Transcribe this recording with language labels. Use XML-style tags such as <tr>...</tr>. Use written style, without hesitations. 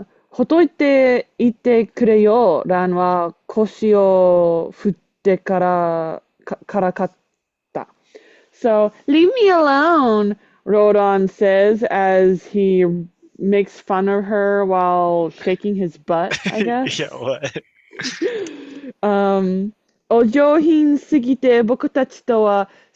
<ja>ほっといていてくれよ。ランは腰を振ってからかった。</ja> <en>So, leave me alone, Rodon says as he makes fun of her while shaking his butt, I Yeah, guess. what?</en> <ja>お上品すぎて僕たちとは</ja>